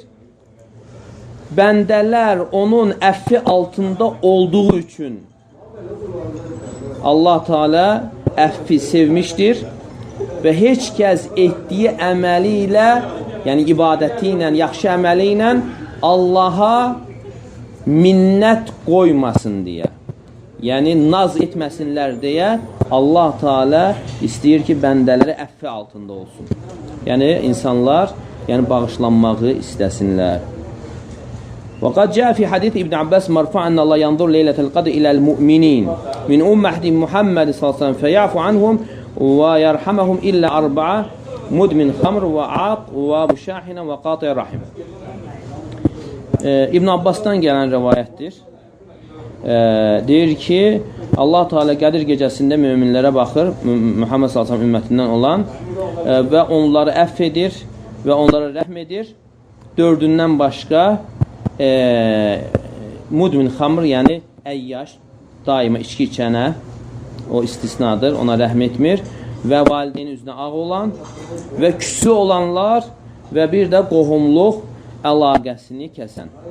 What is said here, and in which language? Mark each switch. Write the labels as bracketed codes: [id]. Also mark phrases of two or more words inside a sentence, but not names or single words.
[az] Bəndələr onun əffi altında olduğu üçün Allah Teala əffi sevmişdir və heç kəs etdiyi əməli ilə, yəni ibadəti ilə, yaxşı əməli ilə Allaha minnət qoymasın deyə, yəni naz etməsinlər deyə Allah Teala istəyir ki, bəndələri əffi altında olsun. Yəni insanlar bağışlanmağı istəsinlər. [ar] وقد جاء في حديث ابن عباس مرفوعا أن الله ينظر ليلة القدر إلى المؤمنين من أمة محمد صلى الله عليه وسلم فيعفو عنهم ويرحمهم إلا أربعة مدمن خمر وعاق ومشاحن وقاطع رحم. [az] İbn Abbas'tan gələn rivayətdir. Deyir ki, Allah Teala Qədir gecəsində möminlərə baxır, Muhammed [ar] صلى الله عليه وسلم [az] ümmətindən olan və onları əff edir və onlara rəhm edir. Dördündən başqa [ar] مدمن خمر, [az] yəni əyyaş, daima içki içənə, o istisnadır, ona rəhm etmir və valideynin üzünə ağ olan və küsü olanlar və bir də qohumluq əlaqəsini kəsən.